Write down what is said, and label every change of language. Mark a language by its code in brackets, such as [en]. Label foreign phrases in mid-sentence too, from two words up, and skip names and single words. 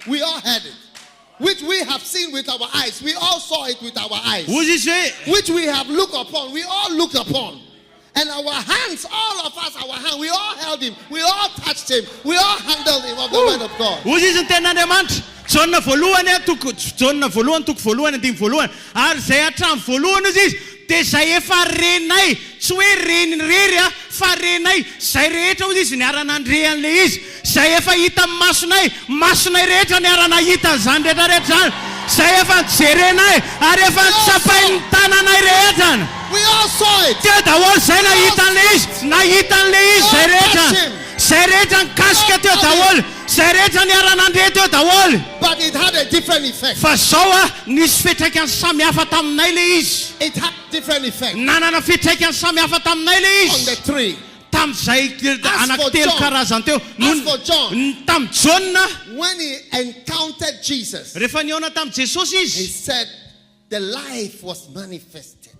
[en] We all heard it. Which we have seen with our eyes. We all saw it with our eyes. Which we have looked upon. We all looked upon. And our hands, all of us, our hands, we all held him. We all touched him. We all handled him of the word of God. [mg] John voalohany toko voalohany andimy voalohany ary zay hatramy voalohany izy dia zay efa renay tsy hoe rery fa renay zay rehetra ozy izy niara-nandrehan'le izy zay efa hita masonay rehetra niara-nahita zany rehetrarehetra zany zay efa jerenay ary efa nitsapainy tananay rehetra. [en] We all saw it. [mg] Teo daholo zay nahitan'le izy zay rehetra nikasika teo daholo. [en] But it had a different effect. It had different effect. On the 3. As for John, when he encountered Jesus, he said the life was manifested.